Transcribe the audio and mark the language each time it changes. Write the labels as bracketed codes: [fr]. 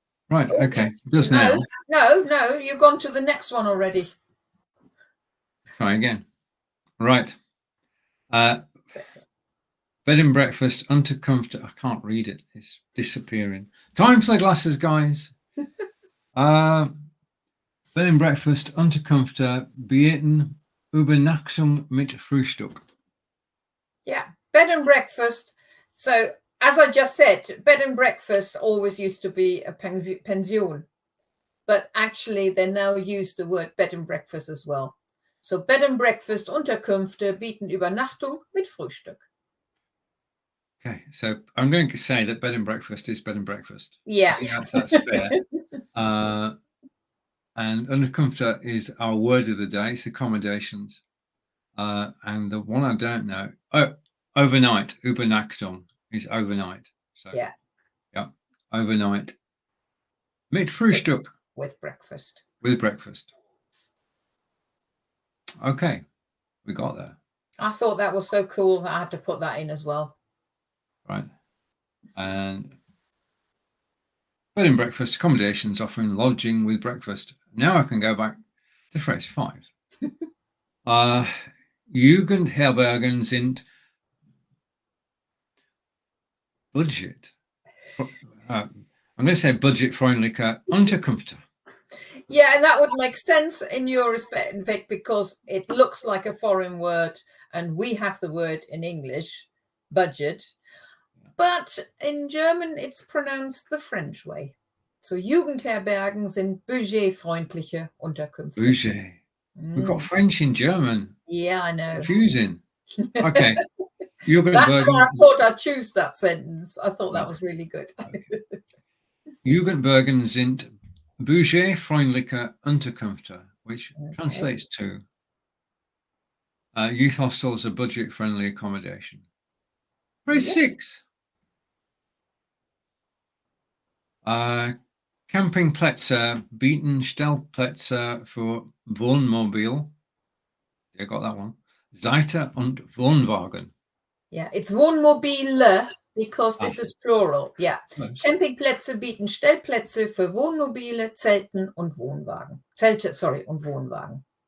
[en] Right, okay. Just now. No, you've gone to the next one already. Try again. Right. Bed and breakfast, Unterkunft. I can't read it. It's disappearing. Time for the glasses, guys. [de] Bed and breakfast, Unterkunft, bieten Übernachtung mit Frühstück. [en] Yeah, bed and breakfast. So, as I just said, bed and breakfast always used to be a pension, but actually they now use the word bed and breakfast as well. [de] So, bed and breakfast, Unterkünfte bieten Übernachtung mit Frühstück. [en] Okay, so I'm going to say that bed and breakfast is bed and breakfast. Yeah. That's fair. And Unterkunft is our word of the day. It's accommodations. And the one I don't know, overnight, Übernachtung is overnight. So yeah, [de] overnight. Mit Frühstück. [en] With breakfast. With breakfast. Okay, we got there. I thought that was so cool that I had to put that in as well. Right. And bed and breakfast, accommodations offering lodging with breakfast. Now I can go back to phrase 5. [de] Jugendherbergen sind budget. [en] I'm going to say [de] budget-freundliche Unterkünfte. [en] Yeah, and that would make sense in your respect, in fact, because it looks like a foreign word, and we have the word in English, budget, but in German it's pronounced the French way. [de] So Jugendherbergen sind budgetfreundliche Unterkünfte. Budget. [en] We've got French in German. Yeah, I know. Confusing. Okay. That's why I thought I'd choose that sentence. I thought that was really good. Okay. [de] Jugendherbergen sind budgetfreundliche Unterkünfte, [en] which translates to youth hostels are budget-friendly accommodation. Phrase 6. [de] Campingplätze bieten Stellplätze für Wohnmobil. [en] You got that one. [de] Seite und Wohnwagen. [en] Yeah, it's Wohnmobile because this is plural. Yeah. [de] Campingplätze bieten Stellplätze für Wohnmobile, Zelten und Wohnwagen. Zelte, sorry, und Wohnwagen.